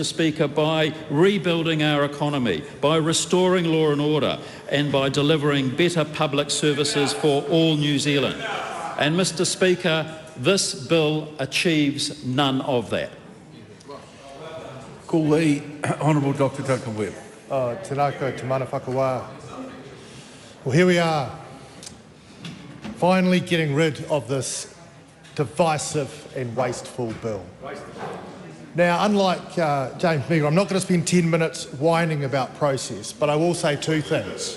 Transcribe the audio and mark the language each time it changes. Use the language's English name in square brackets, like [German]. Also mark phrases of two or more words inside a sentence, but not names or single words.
[English] Speaker, by rebuilding our economy, by restoring law and order, and by delivering better public services for all New Zealand. And, Mr. Speaker, this bill achieves none of that. Call the Honourable Dr. Duncan Webb. [Māori] Tēnako, te mana whakawā. [English] Well, here we are, finally getting rid of this divisive and wasteful bill. Now, unlike James Meagher, I'm not going to spend 10 minutes whining about process, but I will say two things.